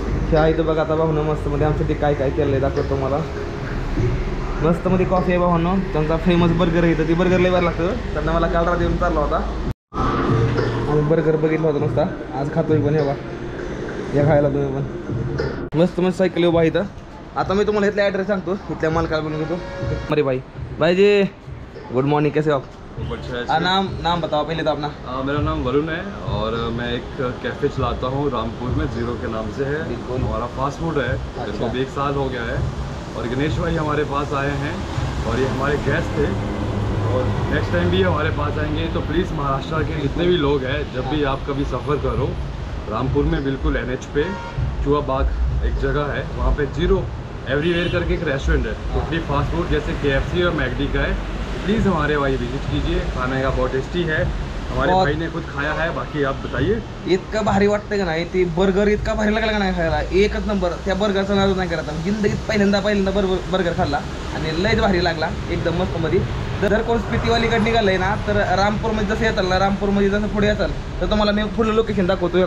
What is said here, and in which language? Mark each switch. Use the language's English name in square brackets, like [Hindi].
[Marathi] हे आहे तर बघा आता भाऊनं मस्त मध्ये आमच्यासाठी काय काय केलं आहे दाखवतो मला. मस्त मध्ये कॉफी आहे भावांनो, त्यांचा फेमस बर्गर आहे, तर ती बर्गर लय भारी लागतं. त्यांना मला काल रात्री येऊन चालला होता, आणि बर्गर बघितला होता नुसता. आज खातोय पण, हे बा या खायला तुम्ही पण. मस्त मस्त सायकल उभा इथं. आता मी तुम्हाला इथला ॲड्रेस सांगतो, इथल्या मालकाला बोलून घेतो. [Hindi] अरे भाई जी, गुड मॉर्निंग, कैसे हो आप? नाम बताओ पहले तो अपना। मेरा नाम वरुण है, और मैं एक कैफ़े चलाता हूँ रामपुर में, जीरो के नाम से है। हमारा फास्ट फूड है, मेरे को भी 1 साल हो गया है। और गणेश भाई हमारे पास आए हैं, और ये हमारे गेस्ट थे, और नेक्स्ट टाइम भी हमारे पास आएंगे। तो प्लीज़ महाराष्ट्र के जितने भी लोग हैं, जब भी आप कभी सफ़र करो, रामपुर में बिल्कुल NH पे चूहा बाग एक जगह है, वहाँ पे जीरो एवरीवेयर करके एक रेस्टोरेंट है, टोटली फास्ट फूड जैसे KFC और मैकडी का है। प्लीज़ हमारे भाई विजिट कीजिए, खाने का बहुत टेस्टी है। हमारे भाई ने खुद खाया है, बाकी आप बताइए। [Marathi] इतका भारी वाटतं का नाही, ती बर्गर इतका भारी लागला का नाही खायला, एकच नंबर. त्या बर्गरचा नाद नाही करत, जिंदगीत पहिल्यांदा बर्गर खाल्ला, आणि लयच भारी लागला एकदम मस्त मध्ये. जर कोण स्पितीवालीकडे निघालंय ना, तर रामपूरमध्ये जसं येताल ना, रामपूरमध्ये जसं पुढे येताल तर तुम्हाला मी फुल लोकेशन दाखवतो.